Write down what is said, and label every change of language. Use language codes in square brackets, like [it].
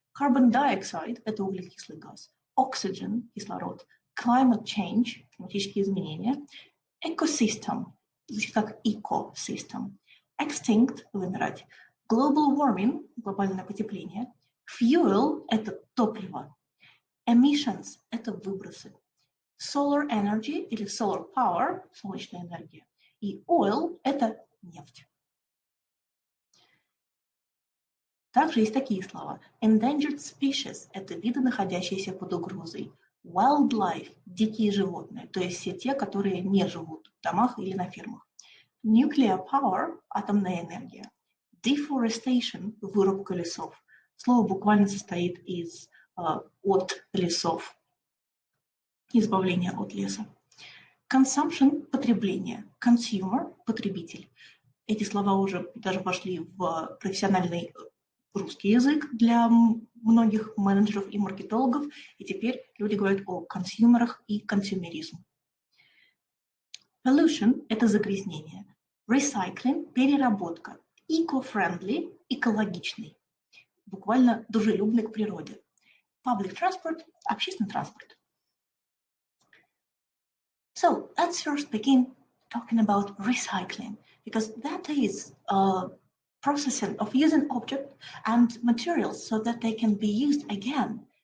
[ru] Carbon dioxide – это углекислый газ, oxygen – кислород, climate change – климатические изменения, ecosystem – звучит как ecosystem, extinct – вымирать, global warming – глобальное потепление, fuel – это топливо, emissions – это выбросы, solar energy или solar power – солнечная энергия, и oil – это нефть. Также есть такие слова. Endangered species – это виды, находящиеся под угрозой. Wildlife – дикие животные, то есть все те, которые не живут в домах или на фермах. Nuclear power – атомная энергия. Deforestation – вырубка лесов. Слово буквально состоит от лесов, избавление от леса. Consumption – потребление. Consumer – потребитель. Эти слова уже даже вошли в профессиональный русский язык для многих менеджеров и маркетологов, и теперь люди говорят о консюмерах и консюмеризм. Pollution – это загрязнение. Recycling – переработка. Eco-friendly – экологичный, буквально дружелюбный к природе. Public transport – общественный транспорт. [en] So, let's first begin talking about recycling, because that is processing of using objects and materials so that they can be used again.